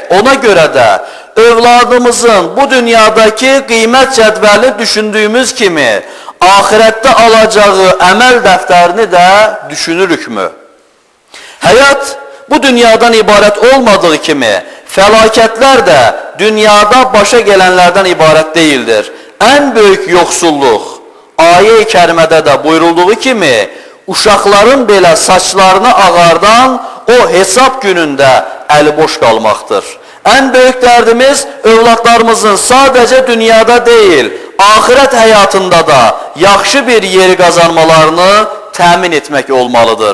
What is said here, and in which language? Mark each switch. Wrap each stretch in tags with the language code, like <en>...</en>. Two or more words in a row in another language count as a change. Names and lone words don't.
<tr>Ona göre de evladımızın bu dünyadaki kıymet cədvəlini düşündüğümüz kimi ahirette alacağı emel defterini de düşünürükmü? Hayat bu dünyadan ibaret olmadığı kimi felaketler de dünyada başa gelenlerden ibaret değildir. En büyük yoksulluk,</tr> <az>ayə-i kərimədə də buyurulduğu kimi, uşaqların belə saçlarını ağardan o hesab günündə əli boş qalmaqdır. Ən böyük dərdimiz övladlarımızın sadəcə dünyada deyil, ahirət həyatında da yaxşı bir yeri qazanmalarını təmin etmək olmalıdır.</az>